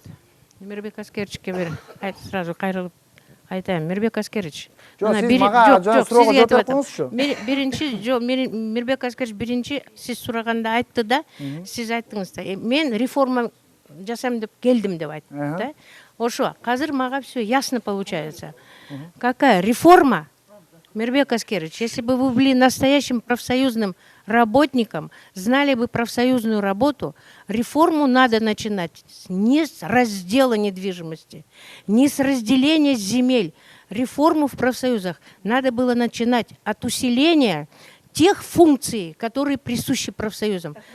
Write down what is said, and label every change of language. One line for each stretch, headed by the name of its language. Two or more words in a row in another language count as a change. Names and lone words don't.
Kyrgyz: Мирбек Аскеровичке бир сразу кайрылып айтайын. Мирбек Аскерович. Жок, сиз мага суроого жооп бериңизчи. Биринчи, жок, Мирбек Аскерович биринчи сиз сураганда айтты да, сиз айттыңыз да. Мен реформа жасайм деп келдим деп айтты да. Ошо, казыр мага
Russian: все ясно получается. Какая реформа? Мирбек Аскерович, если бы вы были настоящим профсоюзным работником, знали бы профсоюзную работу, реформу надо начинать не с раздела недвижимости, не с разделения земель. Реформу в профсоюзах надо было начинать от усиления тех функций, которые присущи профсоюзам.